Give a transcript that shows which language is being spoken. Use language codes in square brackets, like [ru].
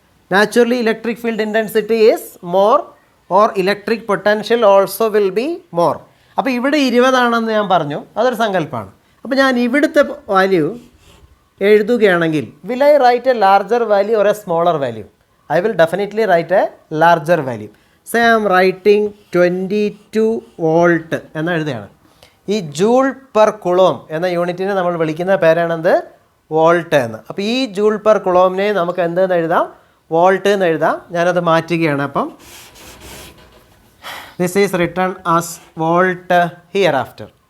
[en] Naturally, electric field intensity is more, or electric potential also will be more. [ml] അപ്പോൾ ഇവിടെ 20 ആണെന്ന് ഞാൻ പറഞ്ഞു, അതൊരു സങ്കല്പമാണ്. അപ്പോൾ ഞാൻ ഇവിടുത്തെ വാല്യൂ എഴുതുകയാണെങ്കിൽ, [en] will I write a larger value or a smaller value? I will definitely write a larger value. Say I am writing 22 volt [ml] എന്ന് എഴുതുകയാണ്. ഈ ജൂൾ പെർ കുളോം എന്ന യൂണിറ്റിനെ നമ്മൾ വിളിക്കുന്ന പേരാണെന്ത്? വോൾട്ട് എന്ന്. അപ്പോൾ ഈ ജൂൾ പെർ കുളോമിനെ നമുക്ക് എന്തെന്ന് എഴുതാം? വോൾട്ട് എന്ന് എഴുതാം. ഞാനത് മാറ്റുകയാണ്. [en] അപ്പം this is written as volt hereafter.